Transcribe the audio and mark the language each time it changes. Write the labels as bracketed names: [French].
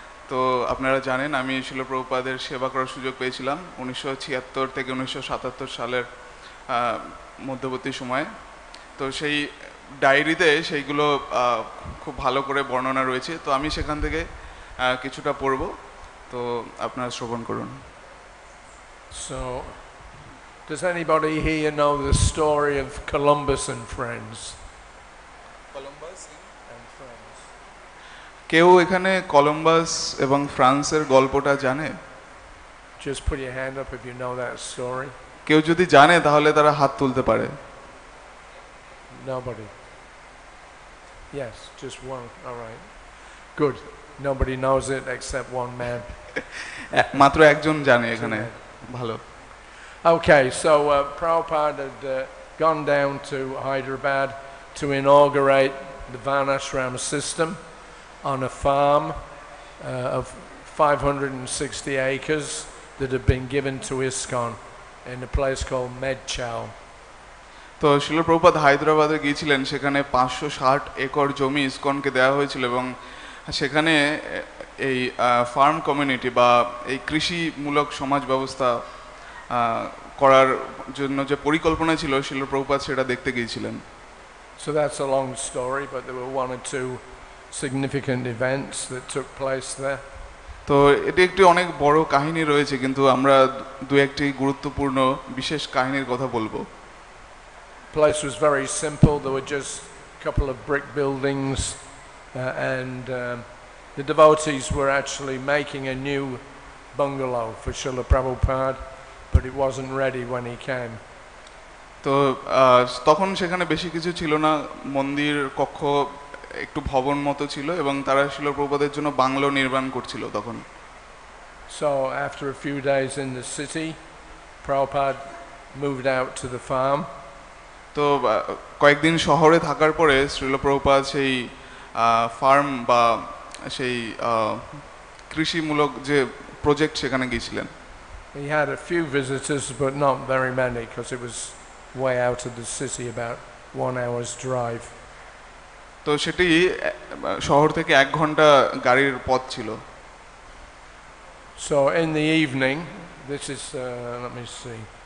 [Bangla] তো আপনারা জানেন আমি শিল প্রভুপাদের সেবা করার সুযোগ পেয়েছিলাম 1976 থেকে 1977 সালের মধ্যবর্তী সময়ে। তো সেই ডায়েরিতে সেইগুলো খুব ভালো করে বর্ণনা রয়েছে। তো আমি সেখান থেকে কিছুটা পড়ব, তো আপনারা শ্রবণ করুন। [English] So, does anybody here know the story of Columbus and Friends? Columbus and Friends. [Bangla] কেউ এখানে কলম্বাস এবং ফ্রান্সের গল্পটা জানে? [English] Just put your hand up if you know that story. [Bangla] কেউ যদি জানে তাহলে তারা হাত তুলতে পারে। [English] Nobody. Yes, just one. All right. Good. Nobody knows it except one man. [Bangla] মাত্র একজন জানে এখানে। ভালো। [English] Okay, so Prabhupada had gone down to Hyderabad to inaugurate the Varnashram system on a farm of 560 acres that had been given to ISKCON in a place called Medchow. [Bangla] তো শিল প্রভুপাদ হায়দ্রাবাদে গিয়েছিলেন, সেখানে 560 একর জমি ইসকনকে দেওয়া হয়েছিল এবং সেখানে এই ফার্ম কমিউনিটি বা এই কৃষিমূলক সমাজ ব্যবস্থা করার জন্য যে পরিকল্পনা ছিল শিল প্রভুপাদ সেটা দেখতে গিয়েছিলেন। [English] So that's a long story, but there were one or two significant events that took place there. [Bangla] তো এটি একটি অনেক বড় কাহিনী রয়েছে, কিন্তু আমরা দু একটি গুরুত্বপূর্ণ বিশেষ কাহিনীর কথা বলবো। [English] The place was very simple. There were just a couple of brick buildings and the devotees were actually making a new bungalow for Srila Prabhupada, but it wasn't ready when he came. [Bangla] তো তখন সেখানে বেশি কিছু ছিল না, মন্দির কক্ষ একটু ভবন মতো ছিল এবং তারা শিল প্রভুপাদের জন্য বাংলো নির্মাণ করছিল তখন। [English] So after a few days in the city, Prabhupada moved out to the farm. [Bangla] তো কয়েকদিন শহরে থাকার পরে শ্রীল প্রভুপাদ সেই ফার্ম বা সেই কৃষিমূলক যে প্রজেক্ট সেখানে গিয়েছিলেন। [English] He had a few visitors but not very many because it was way out of the city, about 1 hour's drive. [Bangla] তো সেটি শহর থেকে 1 ঘন্টা গাড়ির পথ ছিল। [English] So in the evening, this is let me see.